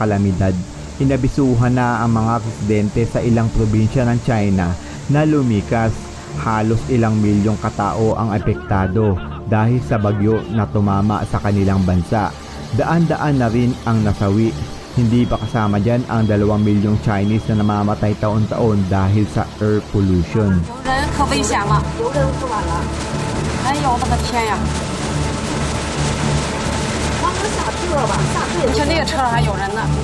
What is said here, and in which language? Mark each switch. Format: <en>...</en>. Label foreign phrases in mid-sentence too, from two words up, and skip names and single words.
<tl>kalamidad, inabisuhan na ang mga residente sa ilang probinsya ng China na lumikas. Halos ilang milyong katao ang apektado dahil sa bagyo na tumama sa kanilang bansa. Daan-daan na rin ang nasawi. Hindi pa kasama dyan ang 2 milyong Chinese na namamatay taon-taon dahil sa air pollution.</tl> <zh>人可危险了。有的人不晚了。哎呦，我的天呀！你说那个车上还有人呢。</zh>